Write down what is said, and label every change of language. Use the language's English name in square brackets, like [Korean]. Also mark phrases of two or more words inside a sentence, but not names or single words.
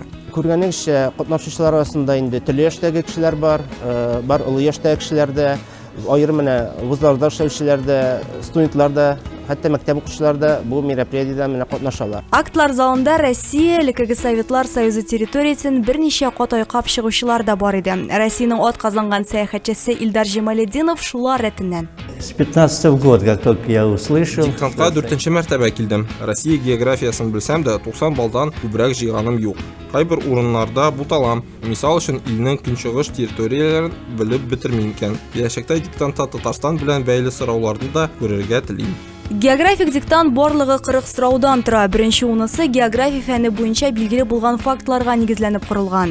[Tatar] Күргәнегезчә, катнашучылар арасында инде төрле яшьтәге кешеләр бар олы яшьтәге кешеләр дә, аерым менә вузларда эшләүчеләр дә, студентлар да Хәтта мәктәп укучылары да бу мероприятиедә менә катнашалар. Актлар залында Россия Элекеге Советлар Союзы территориясен берничә кат айкап чыгучылар да бар иде. Россиянең ат казанган сәяхәтчесе Илдар Җамалетдинов шулар рәтеннән. [Russian] С 15-го года, как только я услышал... [Tatar] Диктантка 4-нче мәртәбә килдем. Россия географиясын белсәм дә 90 балдан күбрәк җыйганым юк. Кайбер урыннарда буталам. Мисал өчен илнең көнчыгыш территорияләрен белеп бетермим икән. Киләчәктә диктантта Татарстан белән бәйле сорауларны да күрергә телим. Географик диктант барлыгы 40 сораудан тора. Беренче унысы география фәне буенча билгеле булган фактларга нигезләнеп корылган.